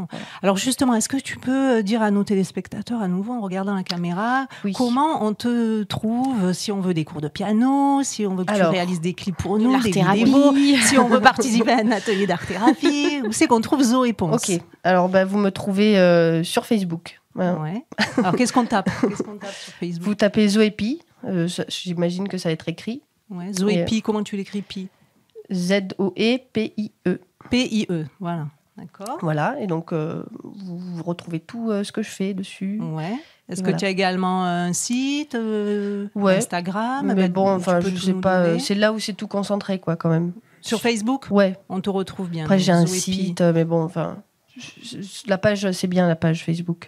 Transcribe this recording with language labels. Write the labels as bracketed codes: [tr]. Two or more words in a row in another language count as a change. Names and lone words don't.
[fr] Alors justement, est-ce que tu peux dire à nos téléspectateurs, à nouveau en regardant la caméra, comment on te trouve si on veut des cours de piano, si on veut que tu réalises des clips pour nous, des vidéos, si on veut participer à un atelier d'art-thérapie? Où c'est qu'on trouve Zoé Ponce? Ok. Alors vous me trouvez sur Facebook. Alors qu'est-ce qu'on tape sur Facebook? Vous tapez Zoé Pi. J'imagine que ça va être écrit. Zoé Pi, comment tu l'écris Pi? Z-O-E-P-I-E. P-I-E, voilà. D'accord. Voilà, et donc vous retrouvez tout ce que je fais dessus. Est-ce que tu as également un site, Instagram? Mais bon, je sais pas, c'est là où c'est tout concentré, quoi, quand même. Sur Facebook? On te retrouve bien. Après, j'ai un site, mais bon, la page, c'est bien la page Facebook.